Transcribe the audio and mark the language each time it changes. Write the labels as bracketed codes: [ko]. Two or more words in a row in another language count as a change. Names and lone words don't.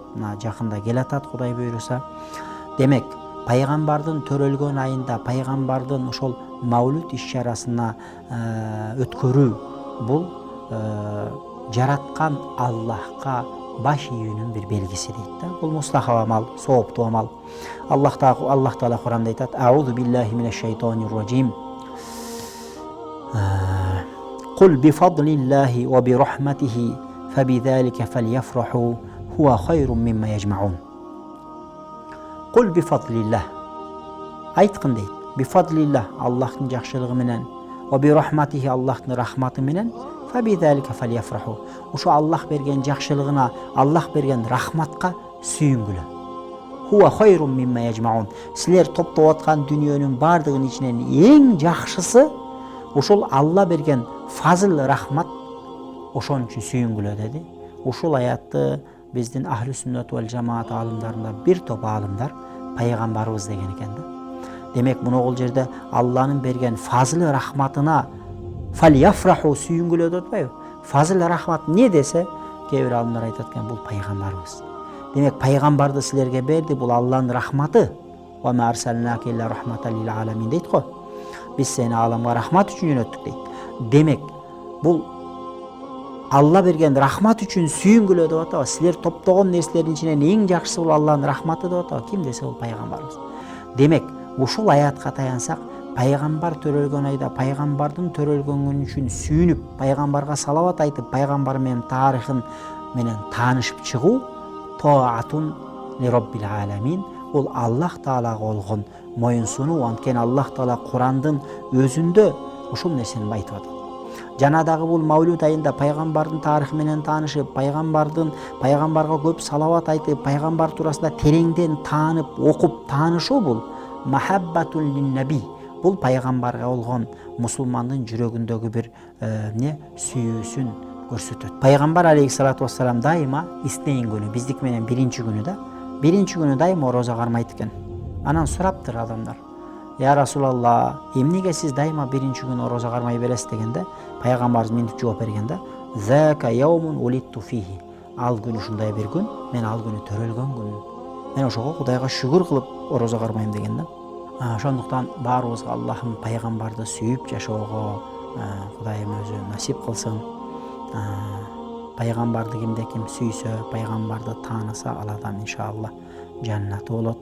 [ky] Мына жакында келатат Кудай буйруса. Демек, пайгамбардын төрөлгөн айында пайгамбардын ошол Маулюд иш-чарасына өткөрүү бул жараткан Аллахка баш ийүүнүн бир белгиси дейт да. Бул мустахаб амал, сооптуу амал. Аллах Таала Куранда айтат: [ar] "أعوذ بالله من الشيطان الرجيم. قل بفضل الله وبرحمته فبذلك فليفرحوا هو خير مما يجمعون." قل بفضل الله. [ky] Айткын дейт. [ar] بفضل الله, [ky] Аллахтын жакшылыгы менен, [ar] وبرحمته, [ky] Аллахтын рахматы менен, [ar] فبذلك فليفرحوا. [ky] Ошо Аллах берген жакшылыгына, Аллах берген рахматка сүйүнгүлө. [ar] هو خير مما يجمعون. [ky] Силер топтоп аткан дүйнөнүн бардыгынын ичинен эң жакшысы ошол Алла берген фазыл рахмат, ошон үчүн сүйүнгүлө деди. Ушул аятты биздин [ar] أهل السنة والجماعة [ky] аалымдарында бир топ аалымдар пайгамбарыбыз деген экен да. Демек, мына жерде Алланын берген фазыл рахматына фальяфраху сүйүнгүлө деп атпайбы? Фазыл рахмат не десе, кээ бир аалымдар айтат экен, бул пайгамбарыбыз. Демек, пайгамбарды силерге берди, бул Алланын рахматы. [ar] وما أرسلناك إلا رحمة للعالمين [ky] дейт го. Биз сени аламга рахмат үчүн жөнөттүк дейт. Демек, бул Алла берген рахмат үчүн сүйүнгүлө деп атабы? Силер топтогон нерселердин ичинен эң жакшысы бул Алланын рахматы деп атабы? Ким десе, бул пайгамбарыбыз. Демек, ушул аятка таянсак, пайгамбар төрөлгөн айда пайгамбардын төрөлгөн күнү үчүн сүйүнүп, пайгамбарга салават айтып, пайгамбар менен тарыхын менен таанышып чыгуу [ar] طاعة لرب العالمين. [ky] Ол Аллах Таалага болгон моюнсунуу. Анткени Аллах Таала Курандын өзүндө ушул нерсени айтып атат. Жана дагы бул Маулюд айында пайгамбардын тарыхы менен таанышып, пайгамбарга көп салават айтып, пайгамбар туурасында тереңден таанып, окуп таанышуу бул [ar] محبة للنبي. [ky] Бул пайгамбарга болгон мусулмандын жүрөгүндөгү бир сүйүүсүн көрсөтөт. Пайгамбар [ar] عليه الصلاة والسلام [ky] дайыма истейин күнү, биздики менен биринчи күнү да, биринчи күнү дайыма орозо кармайт экен. Анан сураптыр адамдар: [ar] "يا رسول الله, [ky] эмнеге сиз дайыма биринчи күнү орозо кармай бересиз?" дегенде, пайгамбарыбыз мынтип жооп бергенде: [ar] "ذاك يوم ولدت فيه." [ky] Ал күн ушундай бир күн, мен ал күнү төрөлгөн күн. Мен ошого Кудайга шүгүр кылып орозо кармайм деген да. Ошондуктан баарыбызга Аллахым пайгамбарды сүйүп жашоого Кудайым өзү насип кылсын. Пайгамбарды ким сүйсө, пайгамбарды тааныса, ал адам иншалла жаннаты болот.